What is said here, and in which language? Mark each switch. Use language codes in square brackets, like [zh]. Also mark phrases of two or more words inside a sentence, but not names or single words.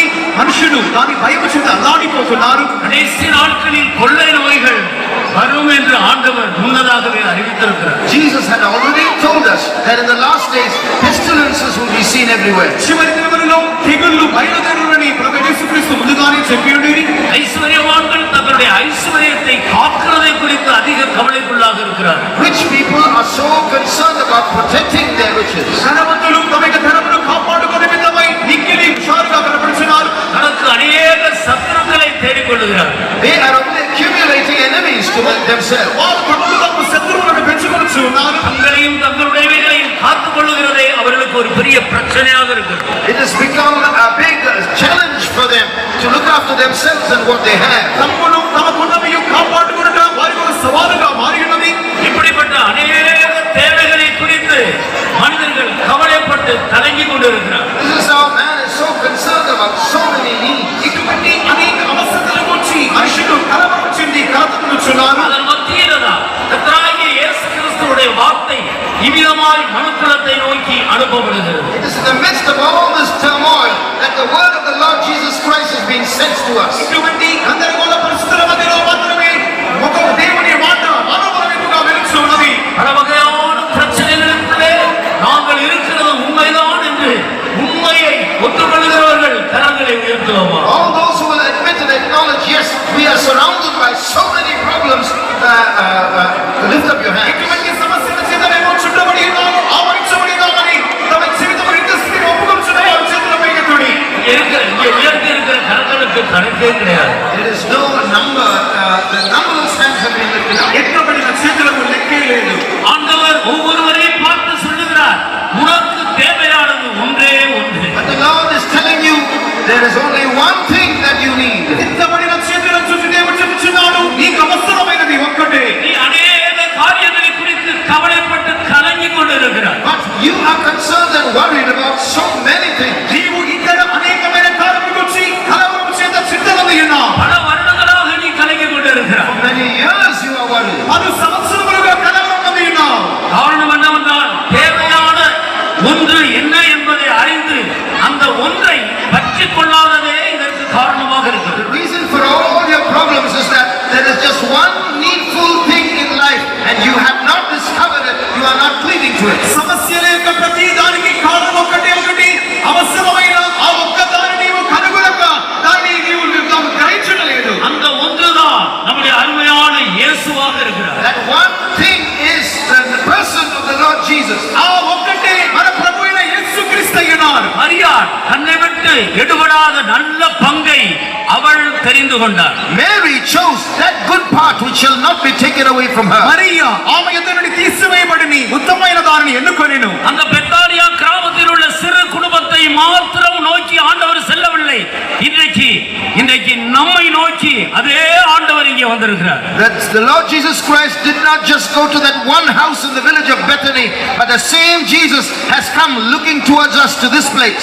[te] మనుషులు దాని భయము చేత అల్లాడిపోతున్నారు. [ta] கடைசி நாட்களில் கொள்ளை நோய்கள் வரும் என்று ஆண்டவர் முன்னதாகவே அறிவித்திருக்கிறார். [en] Jesus had already told us that in the last days pestilences will be seen everywhere. [te] చివరి దినములలో తెగుళ్ళు బయలుదేరునని ప్రభువు యేసుక్రీస్తు ముందుగానే చెప్పి ఉండిరి. [ta] ஐஸ்வர்யவான்கள் தங்களுடைய ஐஸ்வர்யத்தை காக்கிறதை குறித்து அதிக கவலைக்குள்ளாக இருக்கிறார். [en] Rich people are so concerned about protecting their riches. [te] ధనవంతులు తమ యొక్క ధనమును కాపాడుకునే విధమై మిక్కిలి హుషారుగా కనపడుచున్నారు. [ta] தனக்கு அநேக சத்துருக்களை தேடிக்கொள்ளுகிறார். [en] They are only accumulating enemies to themselves. [te] వారు తమకు తాము శత్రువులను పెంచుకొనుచున్నారు. [ta] தங்களையும் தங்களுடையவைகளையும் காத்துக் கொள்ளுகிறதே அவர்களுக்கு ஒரு பெரிய பிரச்சனையாக இருக்கிறது. [en] It has become a big challenge for them to look after themselves and what they have. [te] తమను తమకున్నవియు కాపాడుకొనుట వారికి ఒక సవాలుగా మారి ఉన్నది. [ta] இப்படிப்பட்ட அநேக தேவைகளை குறித்து மனிதர்கள் கவலைப்பட்டு கலங்கிக் கொண்டிருக்கிறார். [en] This is how man is so concerned about so many needs. [te] ఇటువంటి అనేక అవసరతల గురించి మనుషులు కలవరం చెంది కలతపడుచున్నారు. [ta] அதன் மத்தியில்தான் கர்த்தராகிய இயேசு கிறிஸ்துவுடைய வார்த்தை இவ்விதமாய் மனுக்குலத்தை நோக்கி அனுப்பப்படுகிறது. [en] It is in the midst of all this turmoil that the word of the Lord Jesus Christ is being sent to us. [te] ఇటువంటి గందరగోళ పరిస్థితుల మధ్యలో మాత్రమే ఒక దేవుని మాట మానవ వైపుగా వెలుచున్నది. [ta] பல வகையான பிரச்சனைகளுக்குள்ளே நாங்கள் இருக்கிறது உண்மைதான் என்று உண்மையை ஒத்துக்கொள்கிறவர்கள் கரங்களை உயர்த்துவோமா? [en] All those who will admit and acknowledge, yes, we are surrounded by so many problems, lift up your hands. [te] ఇటువంటి సమస్యల చేత మేము చుట్టబడి ఉన్నాము, ఆవరించబడి ఉన్నామని తమ జీవితంలో ఇంట్రెస్ట్ని ఒప్పుకొనుచున్న వారి చేతుల పైకెత్తుడి. [ta] இங்கே உயர்த்தி இருக்கிற கரங்களுக்கு கணக்கே கிடையாது. [en] There is no number, the numberless hands have been lifted up. [te] ఎత్తబడిన చేతులకు లెక్కే లేదు. [ta] ஆண்டவர் ஒவ்வொருவரையும் பார்த்து சொல்லுகிறார், உனக்கு தேவையானது ஒன்றே ஒன்று. [en] But the Lord is telling you, there is only one thing that you need. [te] ఎత్తబడిన చేతులను చూసి దేవుడు చెప్పుచున్నాడు, నీకు అవసరమైనది ఒక్కటే. [ta] நீ அநேக காரியங்களை குறித்து கவலைப்பட்டு கலங்கிக் கொண்டிருக்கிறார். [en] But you are concerned and worried about so many things. [te] నీవు ఇక్కడ అనేకమైన కార్యముల గురించి కలవరం చేత చింతనది ఉన్నావు. [ta] பல வருடங்களாக நீ கலங்கிக் கொண்டிருக்கிறார். [en] For many years you are worried. [te] పలు సంవత్సరములుగా కలవరం ఉన్నావు. [ta] காரணம் என்னவென்றால் தேவையான ஒன்று என்ன என்பதை அறிந்து அந்த ஒன்றை பற்றிக் கொள்ளாததே இதற்கு காரணமாக இருக்கிறது. [en] The reason for all your problems is that there is just one needful thing in life and you have not discovered it, you are not cleaving to it. [te] సమస్యల యొక్క ప్రతి దానికి కారణం ఒకటి అవసరమైన ఆ ఒక్క దాన్ని నీవు కనుగొనక దాన్ని నీవు గ్రహించలేదు. [ta] அந்த ஒன்றுதான் நம்முடைய அருமையான இயேசுவாக இருக்கிறார். [en] That one thing is the person of the Lord Jesus. [te] ఆ ఒక్కటే మన ప్రభువైన యేసుక్రీస్తు అయ్యున్నారు. [ta] மரியாள் தன்னை விட்டு எடுபடாத நல்ல பங்கை அவள் தெரிந்து கொண்டார். [en] Mary chose that good part which shall not be taken away from her. [te] మరియా ఆమె యొద్ద నుండి తీసివేయబడిని ఉత్తమమైన దానిని ఎన్నుకొనెను. [ta] அந்த பெத்தானியா கிராமத்தில் உள்ள சிறு குடும்பத்தை மாத்திரம் நோக்கி ஆண்டவர் செல்லவில்லை. இன்றைக்கு நம்மை நோக்கி வந்திருக்கிறார். [en] That the Lord Jesus Christ did not just go to that one house in the village of Bethany, but the same Jesus has come looking towards us to this place.